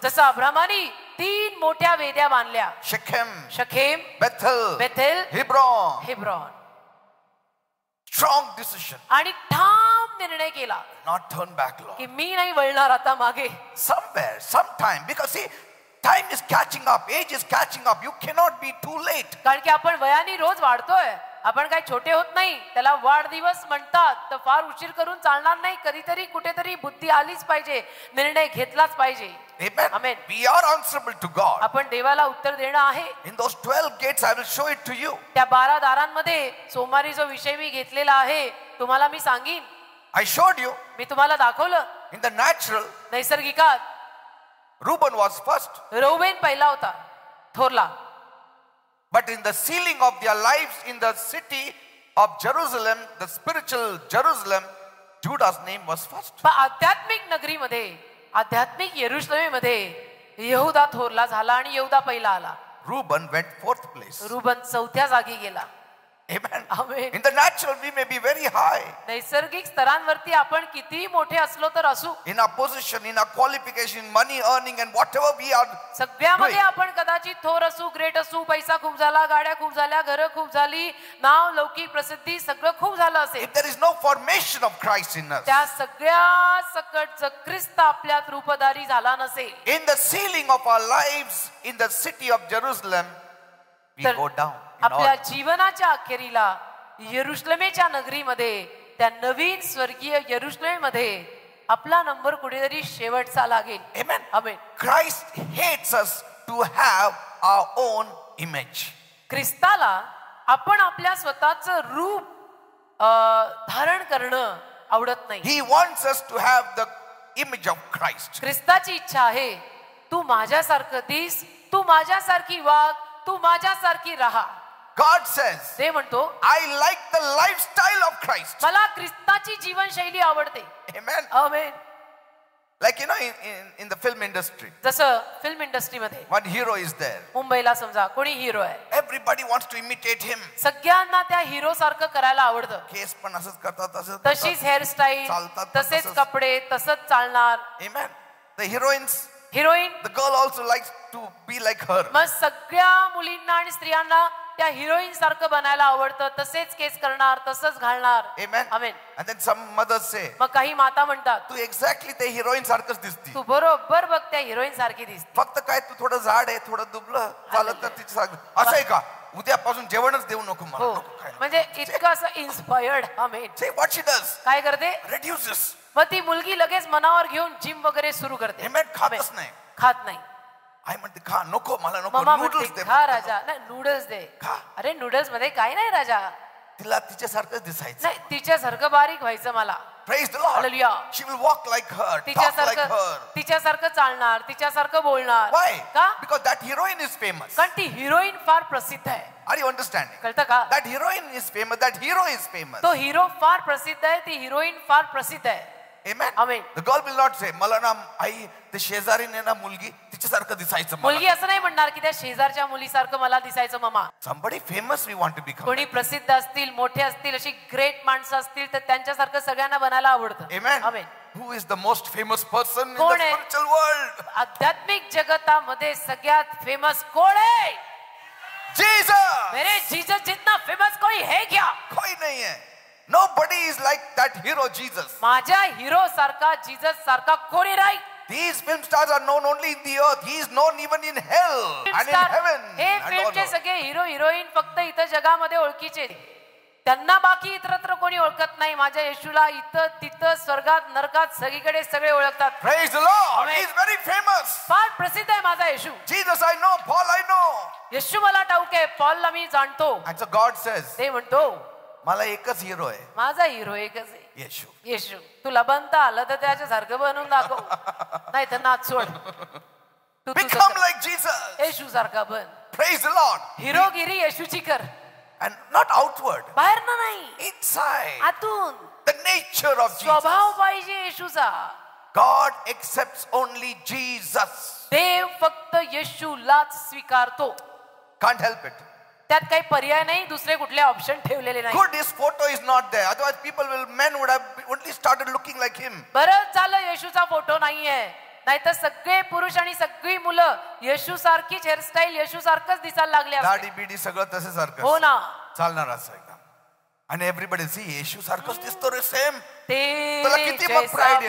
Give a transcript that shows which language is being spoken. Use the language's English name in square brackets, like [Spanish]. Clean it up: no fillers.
[Marathi] जसं अब्रामानी 3 3 मोठ्या वेद्या बांधल्या. शखेम, बेथेल, हेब्रोन. [English] Strong decision. [Marathi] आणि ठाम निर्णय केला. [English] Not turn back, Lord. [Marathi] की मी नाही वळणार आता मागे. [English] Somewhere, sometime, because see, time is catching up, age is catching up. You cannot be too late. [Marathi] कारण की आपण वयाने रोज वाढतोय. आपण काय छोटे होत नाही. त्याला वाढदिवस म्हणतात. तर फार उशीर करून चालणार नाही. कधीतरी कुठेतरी बुद्धी आलीच पाहिजे. निर्णय घेतलाच पाहिजे. [English] Amen. Amen. We are answerable to God. [Marathi] आपण देवाला उत्तर देणं आहे. [English] In those 12 gates, I will show it to you. [Marathi] त्या 12 दारांमध्ये सोमवारी जो विषय मी घेतलेला आहे तुम्हाला मी सांगीन. [English] I showed you. [Marathi] मी तुम्हाला दाखवलं. [English] In the natural, [Marathi] नैसर्गिकात [English] Reuben was first. [Marathi] रौबेन पहिला होता, थोरला. [English] But in the sealing of their lives in the city of Jerusalem, the spiritual Jerusalem, Judah's name was first. [Marathi] पण आध्यात्मिक नगरीमध्ये, आध्यात्मिक यरुशलेममध्ये यहूदा थोरला झाला आणि यहूदा पहिला आला. [English] Reuben went fourth place. [Marathi] Ruban चौथ्या जागी गेला. [English] Amen. Amen. In the natural, we may be very high. [Marathi] नैसर्गिक स्तरांवरती आपण किती मोठे असलो तर असू. [English] In our position, in our qualification, money earning, and whatever we are. [Marathi] सगळ्यामध्ये आपण कदाचित थोर असू, ग्रेट असू, पैसा खूप झाला, गाड्या खूप झाल्या, घरं खूप झाली, नाव, लौकिक, प्रसिद्धी सगळं खूप झालं असेल. [English] If there is no formation of Christ in us. [Marathi] त्या सगळ्या सकट जर ख्रिस्त आपल्यात रूपधारी झाला नसेल. [English] In the sealing of our lives in the city of Jerusalem, we go down. [Marathi] आपल्या जीवनाच्या अखेरीला यरुशलेमेच्या नगरीमध्ये त्या नवीन स्वर्गीय यरुशलेममध्ये आपला नंबर कुठेतरी शेवटचा लागेल. [English] Amen. Amen. Christ hates us to have our own image. [Marathi] ख्रिस्ताला आपण आपल्या स्वतःचं रूप धारण करणं आवडत नाही. [English] He wants us to have the image of Christ. [Marathi] ख्रिस्ताची इच्छा आहे तू माझ्यासारखं दिस, तू माझ्यासारखी वाग, तू माझ्यासारखी राहा. [English] God says, [Marathi] ते म्हणतो [English] I like the lifestyle of Christ. [Marathi] मला ख्रिस्ताची जीवनशैली आवडते. [English] Amen. [Marathi] Amen. [English] Like in the film industry, [Marathi] जसं फिल्म इंडस्ट्रीमध्ये [English] one hero is there. [Marathi] मुंबईला समजा कोणी हिरो आहे. [English] Everybody wants to imitate him. [Marathi] सगळ्यांना त्या हिरो सारखं करायला आवडतं. केस पण असंच करतात, तसंच तशीच हेअरस्टाईल, चालतात पण तसेच तसंच. कपडे, तसंच चालणार. [English] Amen. The heroines, [Marathi] heroine [English] the girl also likes to be like her. [Marathi] मग सगळ्या मुलींना आणि स्त्रियांना त्या हिरोईन सारखं बनायला आवडतं. तसेच केस करणार, तसंच घालणार. [English] Amen. [Marathi] Amen. [English] And then some mothers say, [Marathi] मग काही माता म्हणतात तू एक्झॅक्टली ते हिरोईन सारखंच दिसती. तू बरोबर बघ त्या हिरोईन सारखी दिसते. फक्त काय तू थोडं जाड आहे, थोडं दुबलं चालत तर तिची असं आहे का? उद्यापासून जेवणच देऊ नको मला. हो नको खायला. म्हणजे इतकं असं inspired. Amen. [English] Say what she does. [Marathi] काय करते [English] Reduces. [Marathi] मग ती मुलगी लगेच मनावर घेऊन जिम वगैरे सुरू करते. Amen. खातच नाही. खात नाही. आई म्हणते खा, नको मला नको. मम्मा नूडल्स म्हणते दे. खा राजा. नाही नूडल्स दे. खा. अरे नूडल्स मध्ये काय नाही राजा. तिला तिच्यासारखंच दिसायचं. नाही तिच्यासारखं बारीक व्हायचं मला. [English] Praise the Lord. Hallelujah. She will walk like her, talk like her. [Marathi] तिच्यासारखं चालणार, तिच्यासारखं बोलणार. [English] Why? [Marathi] का? [English] Because that heroine is famous. [Marathi] कारण ती हिरोईन फार प्रसिद्ध आहे. [English] Are you understanding? [Marathi] कळतं का? [English] That heroine is famous. That hero is famous. [Marathi] तो हिरो फार प्रसिद्ध आहे, ती हिरोईन फार प्रसिद्ध आहे. [English] Amen. Amen. The girl will not say, [Marathi] मला ना आई ते शेजारीने ना मुलगी तिच्यासारखं दिसायचं मला. मुलगी असं नाही म्हणणार की त्या शेजारच्या मुलीसारखं मला दिसायचं mamma. [English] Somebody famous we want to become. [Marathi] कोणी प्रसिद्ध असतील, मोठे असतील, अशी ग्रेट माणसं असतील तर त्यांच्यासारखं सगळ्यांना बनायला आवडतं. [English] Amen. Amen. Who is the most famous person in the [Marathi] कोण आहे? [English] spiritual world? [Marathi] आध्यात्मिक जगतामध्ये सगळ्यात फेमस कोण आहे? [English] Jesus. [Hindi] मेरे जीसस जितना फेमस कोई है क्या? कोई नहीं है. [English] Nobody is like that hero Jesus. [Marathi] माझ्या हिरो सारखा, जीसस सारखा कोणी नाही. [English] These film stars are known only in the earth. He is known even in hell and in heaven. [Marathi] हे [English] and all [Marathi] फिल्मचे [English] over. [Marathi] सगळे हिरो हिरोईन फक्त इथं जगामध्ये ओळखीचे. त्यांना बाकी इतरत्र कोणी ओळखत नाही. माझ्या येशूला इथं तिथं स्वर्गात नरकात सगळीकडे सगळे ओळखतात. [English] Praise the Lord. Amen. He is very famous. [Marathi] फार प्रसिद्ध आहे माझा येशू. [English] Jesus I know. Paul I know. [Marathi] येशू मला ठाऊक आहे, पॉलला मी जाणतो. [English] And so God says, [Marathi] ते म्हणतो मला एकच हिरो आहे. माझा हिरो एकच आहे, येशू. येशू. तुला बनता आलं तर त्याच्यासारखं बनवून दाखव, नाही तर नाच सोड. तू [English] Become like Jesus. [Marathi] येशू सारखा बन. [English] Praise the Lord. [Marathi] हिरोगिरी येशूची कर. [English] And not outward. [Marathi] बाहेर ना नाही, [English] Inside. [Marathi] आतून. [English] The nature of Jesus. [Marathi] स्वभाव पाहिजे येशूचा. [English] God accepts only Jesus. [Marathi] देव फक्त येशूलाच स्वीकारतो. [English] Can't help it. [Marathi] त्यात काही पर्याय नाही, दुसरे कुठले ऑप्शन ठेवलेले नाही. [English] Good, his photo is not there. Otherwise, men would have only started looking like him. [Marathi] बरं झालं येशूचा फोटो नाहीये, नाहीतर सगळे पुरुष आणि सगळी मुलं येशू सारखीच हेअरस्टाईल येशू सारखंच दिसायला लागले असते. दाढी बिडी सगळं तसे सारखं हो ना. चालणार असं एकदम. आणि [English] everybody see [Marathi] येशू सारखंच दिसतो रे सेम. तेरे किती मग प्राईड